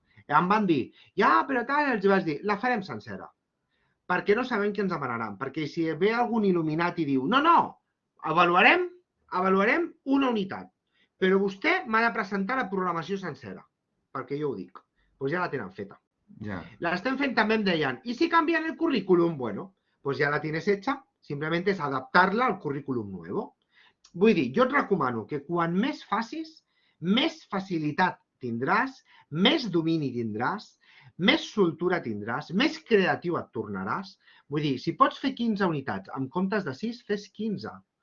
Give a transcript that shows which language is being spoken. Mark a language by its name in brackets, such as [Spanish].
[Catalan] Em van dir, però tal, els vaig dir, la farem sencera, perquè no sabem què ens demanaran, perquè si ve algun il·luminat i diu, no, avaluarem una unitat, però vostè m'ha de presentar la programació sencera, perquè jo ho dic, doncs ja la tenen feta. L'estem fent també, em deien, i si canvien el currículum? [Spanish] Bueno, pues ya la tienes hecha, simplemente es adaptarla al currículum nuevo. [Catalan] Vull dir, jo et recomano que quan més facis, més facilitat tindràs, més domini tindràs, més soltura tindràs, més creatiu et tornaràs. Vull dir, si pots fer 15 unitats en comptes de 6, fes 15.